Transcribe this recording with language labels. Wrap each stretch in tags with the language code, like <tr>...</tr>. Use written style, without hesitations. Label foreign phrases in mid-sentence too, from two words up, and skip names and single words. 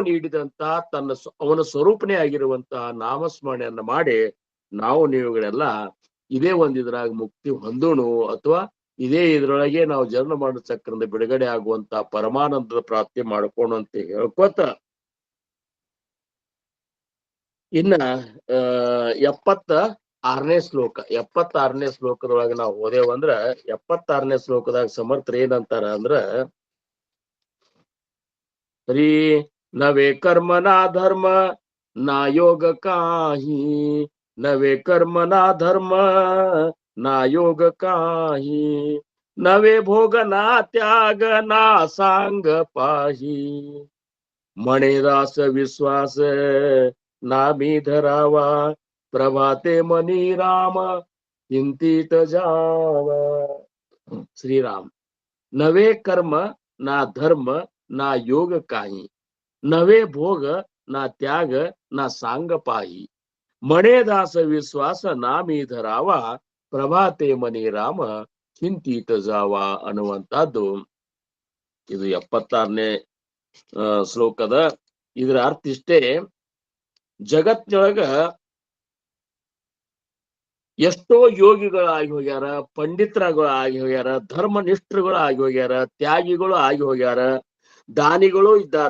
<kn>ನೀಡಿದಂತ ಅವನ ಸ್ವರೂಪನೇ ಆಗಿರುವಂತಹ ನಾಮಸ್ಮರಣೆಯನ್ನ ಮಾಡಿ ನಾವು ನೀವುಗಳೆಲ್ಲ ಇದೇ ಇದ್ರಾಗ ಮುಕ್ತಿ ಹೊಂದೋಣು, ಅಥವಾ ಇದೇ ಇದ್ರೊಳಗೆ ನಾವು ಜನ್ಮ ಮಾಡೋ ಚಕ್ರದ ಬಿಡುಗಡೆ ಆಗುವಂತ ಪರಮಾನಂದದ ಪ್ರಾಪ್ತಿ ಮಾಡ್ಕೋಣ ಅಂತ ಹೇಳ್ಕೊತ ಇನ್ನ 76ನೇ ಶ್ಲೋಕ 76ನೇ ಶ್ಲೋಕದೊಳಗೆ ನಾವು ಓದೇವಂದ್ರ 76ನೇ ಶ್ಲೋಕದಾಗ ಸಮರ್ಥರು ಏನಂತಾರ ಅಂದ್ರ,</kn> <mr>श्री नवे कर्म ना धर्म ना योग काही, नवे कर्म ना धर्म ना योग काही, नवे भोग ना त्याग ना सांग पाही, म्हणे दास विश्वास नामी धरावा, प्रभाते मनी राम चिंतित जावा. श्रीराम. नवे कर्म ना धर्म ना योग काही, नवे भोग ना त्याग ना सांग पाही, म्हणे दास विश्वास नामी धरावा, प्रभाते मनी राम चिंतित जावा</mr> <kn>ಅನ್ನುವಂತಹದ್ದು ಇದು 76ನೇ ಶ್ಲೋಕದ. ಇದರ ಅರ್ಥ ಇಷ್ಟೇ, ಜಗತ್ತಿನೊಳಗ ಎಷ್ಟೋ ಯೋಗಿಗಳು ಆಗಿ ಹೋಗ್ಯಾರ, ಪಂಡಿತರುಗಳು ಆಗಿ ಹೋಗ್ಯಾರ, ಧರ್ಮನಿಷ್ಠರುಗಳು ಆಗಿ ಹೋಗ್ಯಾರ, ತ್ಯಾಗಿಗಳು ಆಗಿ ಹೋಗ್ಯಾರ, ದಾನಿಗಳು ಇದ್ದಾರ.</kn>